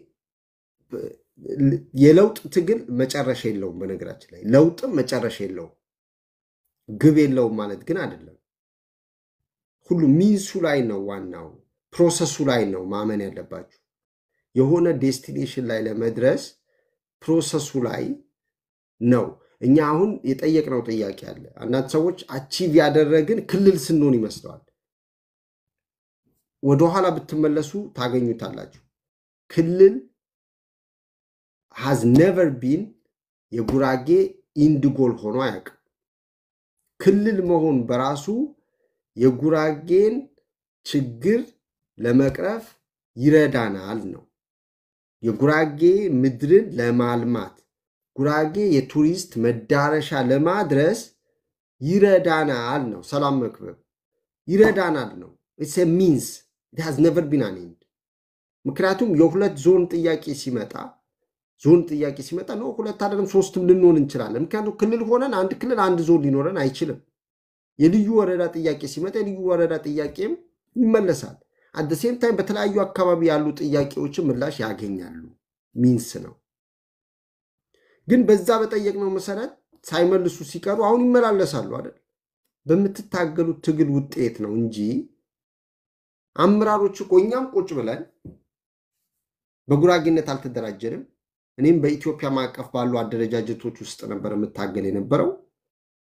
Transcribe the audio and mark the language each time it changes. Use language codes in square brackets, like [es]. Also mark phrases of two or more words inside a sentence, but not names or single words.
[am] የለውጥ ትግል መጨረሻ የለውም በነገራችን ላይ ለውጥ መጨረሻ የለውም ግብ የለውም ማለት ግን አይደለም ሁሉ ሚንሱ ላይ ነው ዋናው ፕሮሰሱ ላይ ነው ማመን ያለባችሁ የሆነ ዴስቲኔሽን ላይ ለመድረስ ፕሮሰሱ ላይ ነው እኛ አሁን የጠየቅነው ጥያቄ አለ አንዳንድ ሰዎች አቺቭ ያደረግን ክልል ስንሆን ይመስላል ወደ ኋላ ብትመለሱ ታገኙታላችሁ ክልል [en] has never been [am] የጉራጌ [en] end goal [am] ሆኖ አያውቅም ክልል መሆን በራሱ የጉራጌን ችግር ለመቅረፍ ይረዳናል ነው የጉራጌ ምድርን ለማልማት ጉራጌ የቱሪስት መዳረሻ ለማድረስ ይረዳናል ነው ሰላም መክበብ ይረዳናል ነው [en] it's a means it has never been an end [am] ምክንያቱም የሁለት ዞን ጥያቄ ሲመጣ ነው ሁለት አይደለም ሶስትም ልንሆን እንችላለን ምክንያቱም ክልል ሆነን አንድ ክልል አንድ ዞን ሊኖረን አይችልም የልዩ ወረዳ ጥያቄ ሲመጣ የልዩ ወረዳ ጥያቄም ይመለሳል [en] at the same time [am] በተለያዩ አካባቢ ያሉ ጥያቄዎች ምላሽ ያገኛሉ ሚንስ ነው ግን በዛ በጠየቅነው መሰረት ሳይመልሱ ሲቀሩ አሁን ይመላለሳሉ አይደል በመትታገሉት ትግል ውጤት ነው እንጂ አምራሮች ቆኛም ቁጭ ብለን በጉራጌነት አልተደራጀንም እኔም በኢትዮጵያ ማቀፍ ባሉ አደረጃጀቶች ውስጥ ነበር መታገል የነበረው